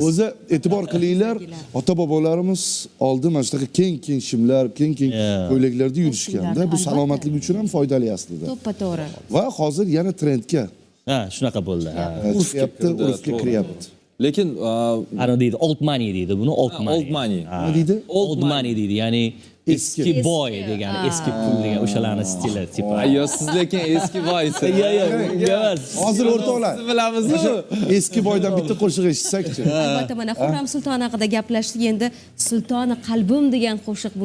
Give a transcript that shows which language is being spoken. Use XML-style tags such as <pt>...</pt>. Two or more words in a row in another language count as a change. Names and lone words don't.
<uz>O'zi e'tibor qilinglar, ota-bobolarimiz oldin mana shunaqa keng shimlar, keng ko'ylaklarda yurishganda, bu salomatlik uchun ham foydali aslida. To'ppa-to'g'ri. Va hozir yana trendga Ha, shunaqa bo'ldi. Ha. urfga kiryapti. Lekin Ana deydi,</uz> <en>old money</en> <uz>deydi buni,</uz> <en>old money. old money.</en> <uz>Nima deydi?</uz> <en>Old money</en> <uz>deydi, ya'ni eski boy degani, eski pul degan o'shalarning stili tipi. Yo, siz lekin eski boysiz. emas. Hozir o'rtoqlar. Siz bilamizmi? Eski boydan bitta qo'shiq eshitsakchi. Albatta, mana Xurram Sulton haqida gaplashdik, endi Sultoni qalbim degan qo'shiq bunga</uz>